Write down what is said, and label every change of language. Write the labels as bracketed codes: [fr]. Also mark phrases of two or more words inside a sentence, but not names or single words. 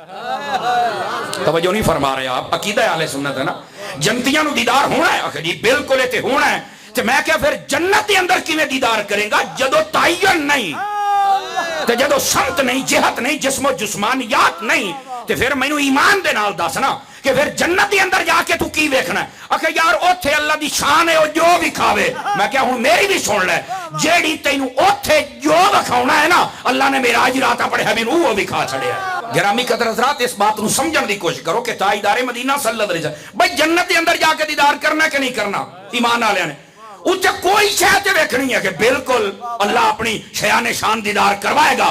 [ur] توجہ نہیں فرما رہے آپ؟ [pa] عقیدہ اہل سنت ہے نا، جنتیاں نو دیدار ہونا ہے؟ آخر جی بالکل تے ہونا ہے۔ تو میں کہا پھر جنت دے اندر کیویں دیدار کریں گا جدو تعین نہیں، تو جدو سمت نہیں، جہت نہیں، جسم و جسمانیات نہیں، تو پھر میں ایمان دے نال دسنا کہ پھر جنت دے اندر جا کے تو کی ویکھنا ہے؟ آخر یار اوتھے اللہ دی شان ہے جو وکھاوے۔ میں کہا ہوں میری بھی سن لے، جیڑی تینوں اوتھے جو وکھاونا ہے نا اللہ نے معراج رات اپنے حبیب نو وہ وکھا چھڑیا ہے۔ گرامی قدر حضرات اس بات نو سمجھن دی کوشش کرو کہ تاجدار مدینہ صلی اللہ علیہ وسلم بھائی جنت دے اندر جا کے دیدار کرنا کہ نہیں کرنا؟ ایمان والے نے اتنے کوئی شاید ویکھنی ہے کہ بالکل اللہ اپنی شیان شان دیدار کروائے گا۔